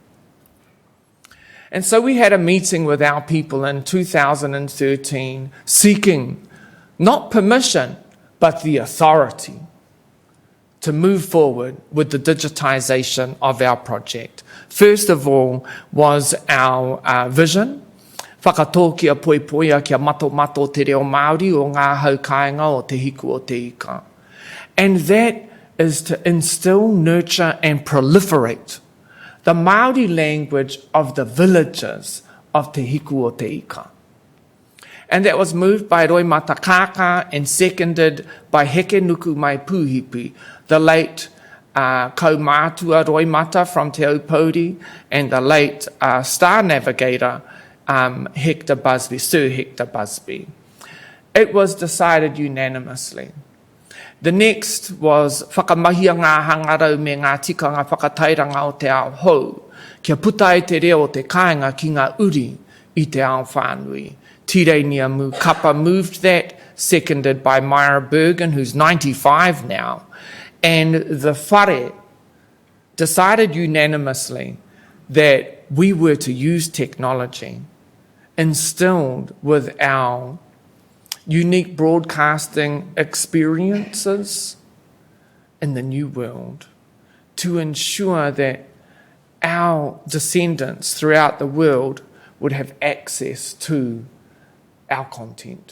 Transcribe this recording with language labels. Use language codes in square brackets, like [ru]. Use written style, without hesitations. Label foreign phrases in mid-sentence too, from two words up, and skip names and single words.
[en] And so we had a meeting with our people in 2013 seeking not permission, but the authority to move forward with the digitization of our project. First of all was our vision. [mi] Whakatō kia poipoia kia mato te reo Māori o ngā haukainga o te hiku o te ika. [en] And that is to instill, nurture and proliferate the Māori language of the villages of te hiku o te ika. And that was moved by Roi Matakaka and seconded by Heke Nuku Mai Puhipi, the late kaumātua Roi Mata from Te Aupōuri, and the late star navigator Hector Busby, Sir Hector Busby. It was decided unanimously. The next was [mi] whakamahia ngā hangarau me ngā tikanga whakatairanga o te ao hou, kia puta e te reo o te kāinga ki ngā uri i te ao whānui. [en] Tirenia Mukapa moved that, seconded by Myra Bergen, who's 95 now. And the whare decided unanimously that we were to use technology instilled with our unique broadcasting experiences in the new world to ensure that our descendants throughout the world would have access to our content.